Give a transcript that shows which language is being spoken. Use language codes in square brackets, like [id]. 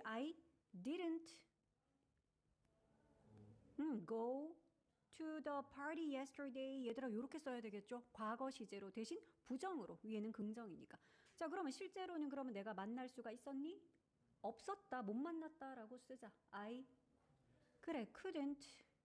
[en] I didn't go to the party yesterday. [ko] 얘들아 요렇게 써야 되겠죠? 과거 시제로 대신 부정으로. 위에는 긍정이니까. 자, 그러면 실제로는 그러면 내가 만날 수가 있었니? 없었다, 못 만났다라고 쓰자. [en] I [ko] 그래, [en] couldn't.